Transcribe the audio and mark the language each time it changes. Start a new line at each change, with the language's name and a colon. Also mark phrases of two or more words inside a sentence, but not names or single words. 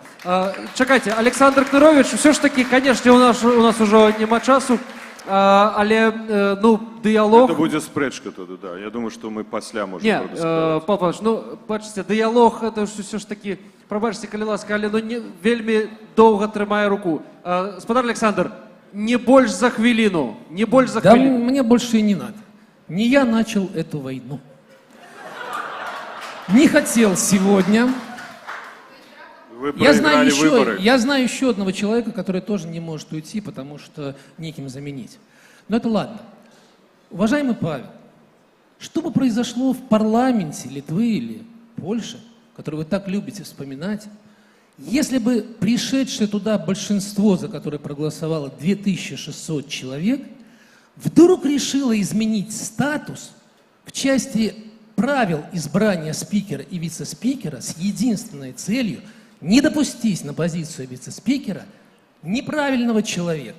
Belarusian: Чакайце, Александр Кнырович,
Russian: все ж таки, конечно,
Belarusian: у нас ужо няма часу, але, дыялог... Это будзе спрэчка тады, да. Я думаю, што мы пасля можем... Не, Павел Павлович, бачыце, дыялог,
Russian: это все ж таки,
Belarusian: прабачце, калі ласка, але вельмі доўга трымае руку. Спадар Александр, не больш за хвіліну, не больш за хвіліну.
Russian: Да мне больше и не надо. Не я начал эту войну. Не хотел сегодня. Я знаю еще одного человека, который тоже не может уйти, потому что неким заменить. Но это ладно. Уважаемый Павел, что бы произошло в парламенте Литвы или Польши, который вы так любите вспоминать, если бы пришедшее туда большинство, за которое проголосовало 2600 человек, вдруг решило изменить статус в части правил избрания спикера и вице-спикера с единственной целью не допустить на позицию вице-спикера неправильного человека.